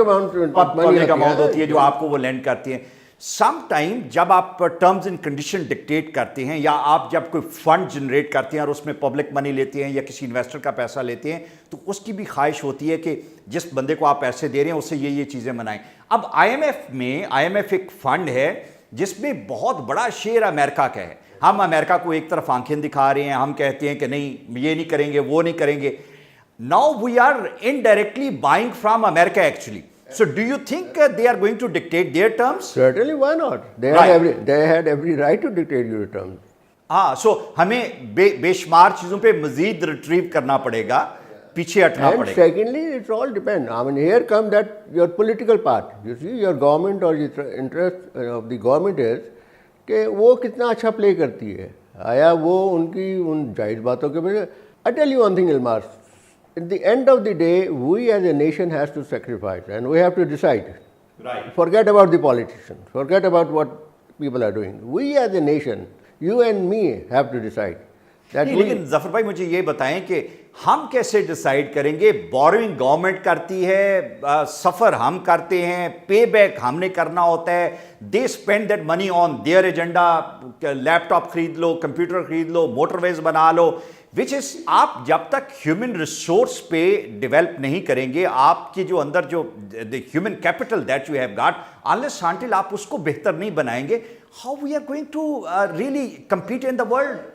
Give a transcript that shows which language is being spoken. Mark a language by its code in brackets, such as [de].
[ur] Amount ہوتی ہے جو آپ کو وہ لینڈ کرتی ہیں. سم ٹائم جب آپ ٹرمز اینڈ کنڈیشن ڈکٹیٹ کرتے ہیں یا آپ جب کوئی فنڈ جنریٹ کرتے ہیں اور اس میں پبلک منی لیتے ہیں یا کسی انویسٹر کا پیسہ لیتے ہیں تو اس کی بھی خواہش ہوتی ہے کہ جس بندے کو آپ پیسے دے رہے ہیں اس سے یہ چیزیں منائیں. اب آئی ایم ایف ایک فنڈ ہے جس میں بہت بڑا شیئر امریکہ کا ہے. ہم امریکہ کو ایک طرف آنکھیں دکھا رہے ہیں, ہم کہتے ہیں کہ نہیں یہ نہیں کریں گے وہ نہیں کریں گے. [en] Now we are indirectly buying from America actually. So do you think they are going to dictate their terms? Certainly, why not? They had every right to dictate your terms. [ur] ہاں, so ہمیں بے شمار چیزوں پہ مزید retrieve کرنا پڑے گا, پیچھے ہٹنا پڑے گا. [en] And secondly, it's all depend. I mean, here come that your political part. You see, your government or the interest of the government is [ur] کہ وہ کتنا اچھا پلے کرتی ہے, آیا وہ ان کی ان جائز باتوں کے بجائے. [en] I tell you one thing, Ilmaz. At the end of the day, we as a nation has to sacrifice and we have to decide. Right. Forget about the politicians. Forget about what people are doing. We as a nation, you and me have to decide. [ur] لیکن ظفر بھائی مجھے یہ بتائیں کہ ہم کیسے decide کریں گے؟ بوروئنگ گورنمنٹ کرتی ہے, سفر ہم کرتے ہیں, پے بیک ہم نے کرنا ہوتا ہے. [en] They spend that money on their agenda. [ur] Leap top خرید لو, کمپیوٹر خرید لو, موٹر ویز بنا لو, وچ از آپ جب تک ہیومن ریسورس پہ ڈیولپ نہیں کریں گے, آپ کی جو اندر جو human capital [en] that you have got, [ur] unless until آپ اس کو بہتر نہیں بنائیں گے, [en] how we are going to really compete in the world.